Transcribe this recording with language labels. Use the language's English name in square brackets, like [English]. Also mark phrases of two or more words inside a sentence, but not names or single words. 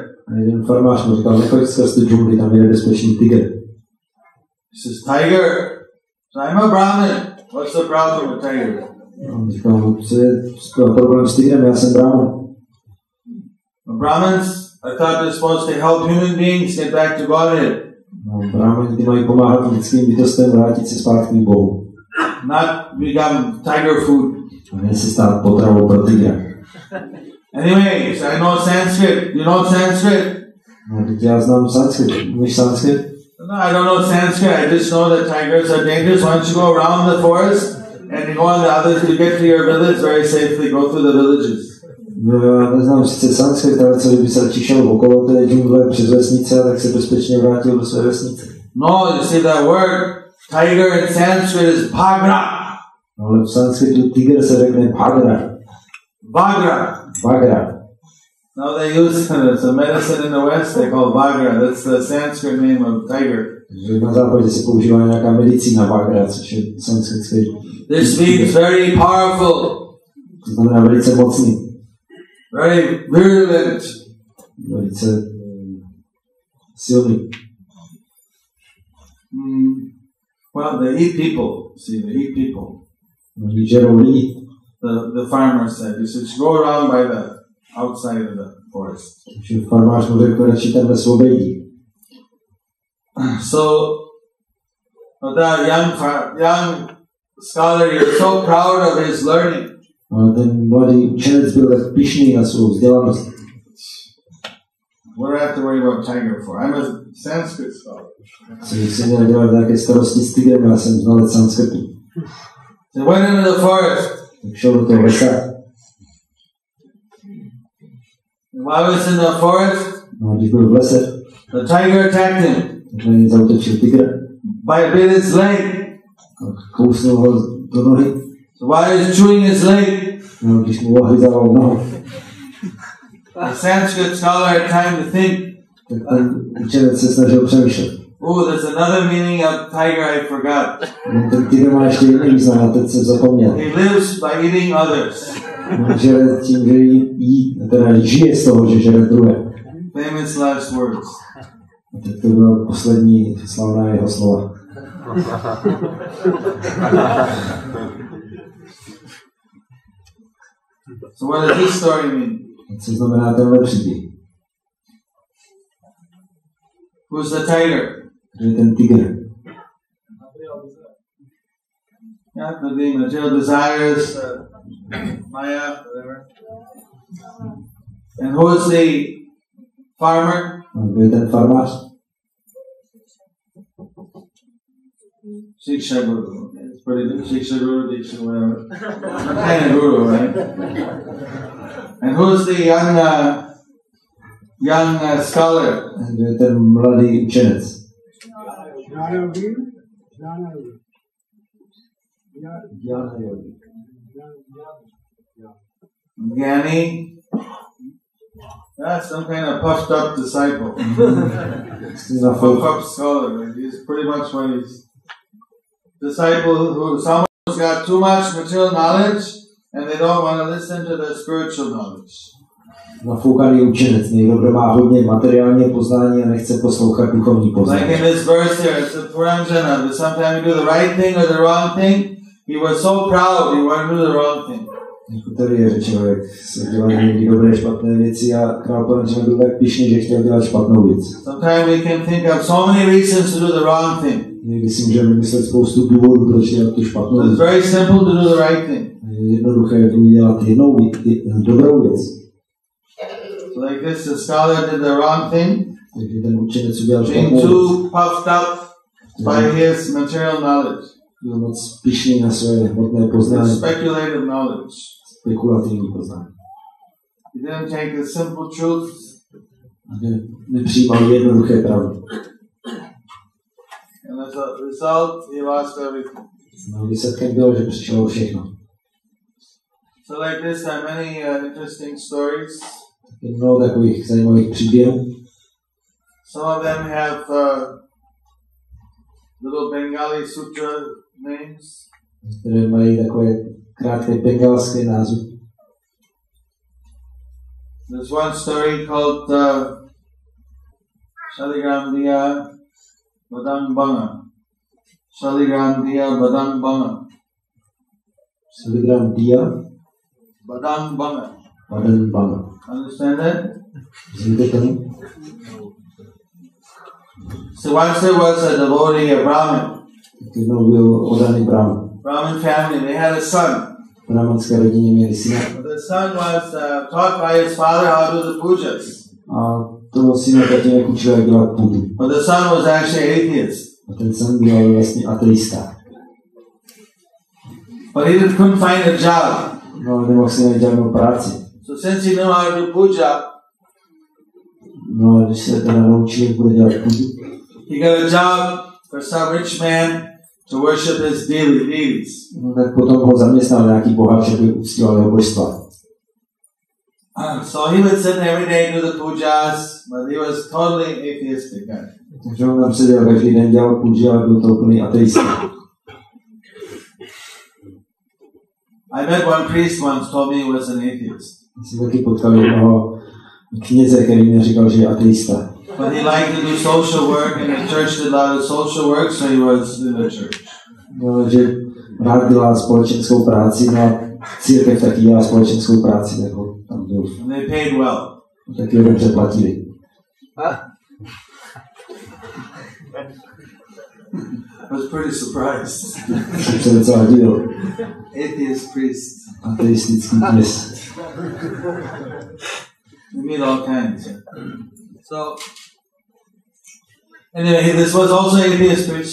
[Czech] A jeden farmář mu říkal, nechoď skrz tu džungli, tam je nebezpečný tygr. [English] He says, tiger? So I'm a Brahmin. What's the problem with tiger? [Czech] On říkal, co je problém s tygrem, já jsem Brahman. [English] Brahmins, I thought they're supposed to help human beings get back to Godhead. [Czech] No, Brahmani ty mají pomáhat lidským bytostem vrátit se zpátky k Bohu. [English] Not become tiger food. [Czech] A ne se stát potravou pro tygra. [English] Anyway, so I know Sanskrit. You know Sanskrit? [Czech] No, teď já znám sanskrit. Umíš sanskrit? [English] No, I don't know Sanskrit. I just know that tigers are dangerous. Once you go around the forest and you go on the others to get to your village very safely, go through the villages. [Czech] No, já neznám sice sanskrit, ale co kdyby se radši šel okolo té džungle přes vesnice, tak se bezpečně vrátil do své vesnice. [English] No, you see that word, tiger in Sanskrit is bhagra. [Czech] No, ale v sanskritu tiger se řekne bhagra. [English] Bhagra. Bhagra. Now they use some medicine in the West, they call bhagra. That's the Sanskrit name of tiger. [Czech] Na západě se používá nějaká medicína bhagra, což je sanskritské. [English] This means very powerful. [Czech] To znamená velice mocný. [English] Very virulent. [Czech] Velice silný. [English] Well, they eat people. See, they eat people. [Czech] Oni žerou lidi. [English] The farmer said, you should go around by the outside of the forest. [Czech] Takže farmář mu řekl, radši tam ve obejdi. [English] So, that young scholar, he was so proud of his learning. [Czech] Ale ten mladý učenec byl tak pyšný na svou vzdělanost. [English] What do I have to worry about tiger for? I'm a Sanskrit scholar. [Czech] Si měl dělat nějaké starosti s tigrem, já jsem znalec sanskritu. [English] So went into the forest. [Czech] Tak šel do toho lesa. [English] While he was in the forest, [Czech] No, když byl v lese, [English] the tiger attacked him. [Czech] tak na něj zautočil tygr. [English] Bit his leg. [Czech] Kousnul ho do nohy. [English] So while he was chewing his leg, [Czech] No, když mu ohryzával nohu, [English] the Sanskrit scholar had time to think. [Czech] tak ten učenec se snažil přemýšlet. [English] Oh, there's another meaning of tiger I forgot. [Czech] Ten tiger má ještě jiný význam, a teď jsem zapomněl. [English] He lives by eating others. [Czech] Žere tím, že jí, teda žije z toho, že žere druhé. [English] Famous last words. [Czech] A tak to byla poslední slavná jeho slova. [English] So what does this story mean? [Czech] Co znamená tenhle příběh? [English] Who's the tiger? [Czech] Že ten tygr. [English] Yeah, the material desires, Maya, whatever. And who is the farmer? [Czech] Kdo je ten farmář? [English] Shiksha Guru. It's pretty good. Shiksha Guru, Diksha, whatever. Some kind of guru, right? And who's the young scholar? [Czech] Kdo je ten mladý učenec? [English] Gyani. That's some kind of puffed up disciple. Puffed up scholar. Right? He's pretty much what he's disciple who someone who's got too much material knowledge and they don't want to listen to the spiritual knowledge. [Czech] Nafoukaný učenec, někdo, kdo má hodně materiálního poznání a nechce poslouchat duchovní poznání. [English] Like in this verse here, it's a Puranjana, that sometimes you do the right thing or the wrong thing. He was so proud, he wanted to do the wrong thing. [Czech] Jako tady je řečeno, jak se dělají někdy dobré, špatné věci a král Puranjana byl tak pyšný, že chtěl dělat špatnou věc. [English] Sometimes we can think of so many reasons to do the wrong thing. [Czech] Někdy si můžeme vymyslet spoustu důvodů, proč dělat tu špatnou věc. [English] It's very simple to do the right thing. [Czech] Je jednoduché udělat dobrou věc. [English] So like this, the scholar did the wrong thing, [Czech] Takže ten učenec udělal [English] being [Czech] špatnou [English] too [Czech] věc. [English] puffed up by his material knowledge, [Czech] Byl moc pyšný na své hmotné [English] his [Czech] poznání, [English] speculative knowledge. [Czech] spekulativní poznání. [English] He didn't take the simple truth. [Czech] Nepřijímal jednoduché pravdy. [English] And as a result, he lost everything. [Czech] No, výsledkem bylo, že přišlo všechno. [English] So like this, there are many interesting stories. [Czech] Je mnoho takových zajímavých příběhů. [English] Some of them have little Bengali sutra names. [Czech] Které mají takové krátké bengalské názvy. [English] There's one story called Shaligram Diya Badang Banga. Shaligram Diya Badang Banga. Shaligram Diya Badang Banga. Badang Banga. Understand that? [Czech] Zvíte tomu? [English] So once there was a devotee, a Brahmin. [Czech] Jednou byl oddaný Brahman. [English] Brahmin family, they had a son. [Czech] V brahmanské rodině měli syna. [English] The son was taught by his father how to do the pujas. [Czech] A toho syna tatínek učil, jak dělat pudu. [English] But the son was actually atheist. [Czech] A ten syn byl vlastně ateista. [English] But he couldn't find a job. [Czech] No, ale nemohl si najít žádnou práci. [English] So since he knew how to do puja, [Czech] No a když se teda naučil, jak bude dělat pudu, [English] he got a job for some rich man to worship his deities. [Czech] no, tak potom ho zaměstnal nějaký boháč, aby uctíval jeho božstva. [English] So he would sit every day and do the pujas, but he was totally atheistic guy. [Czech] Takže on tam seděl každý den, dělal pudu, ale byl to úplný ateista. [English] I met one priest once, told me he was an atheist. [Czech] Já jsem taky potkal jednoho kněze, který mi říkal, že je ateista. [English] But he liked to do social work, and the church did a lot of social work, so he was in the church. [Czech] No, že rád dělá společenskou práci, no a církev taky dělá společenskou práci, tak ho tam byl. [English] And they paid well. [Czech] Taky ho dobře platili. [English] I was pretty surprised. [Czech] Jsem se docela divil. [English] Atheist priest. [Czech] Ateistický kněz. [English] You meet all kinds. So, anyway, this was also atheist priest.